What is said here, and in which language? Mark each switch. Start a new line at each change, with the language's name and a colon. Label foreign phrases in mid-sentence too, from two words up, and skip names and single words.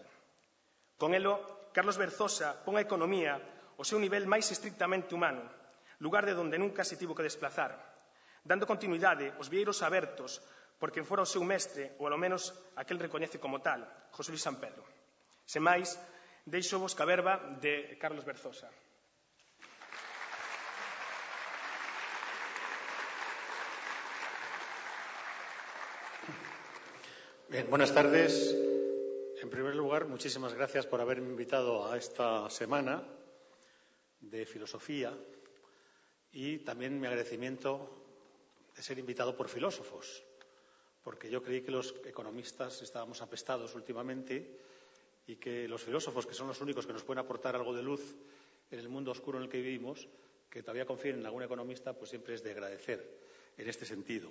Galician: Con elo, Carlos Berzosa pon a economía ao seu nivel máis estrictamente humano, lugar de donde nunca se tivo que desplazar, dando continuidade aos vieiros abertos por quen fora o seu mestre, ou ao menos aquel recoñece como tal, José Luis Sampedro. Sen máis, deixo vos ca verba de Carlos Berzosa.
Spanish: Bien, buenas tardes. En primer lugar, muchísimas gracias por haberme invitado a esta semana de filosofía y también mi agradecimiento de ser invitado por filósofos, porque yo creí que los economistas estábamos apestados últimamente y que los filósofos, que son los únicos que nos pueden aportar algo de luz en el mundo oscuro en el que vivimos, que todavía confíen en algún economista, pues siempre es de agradecer en este sentido.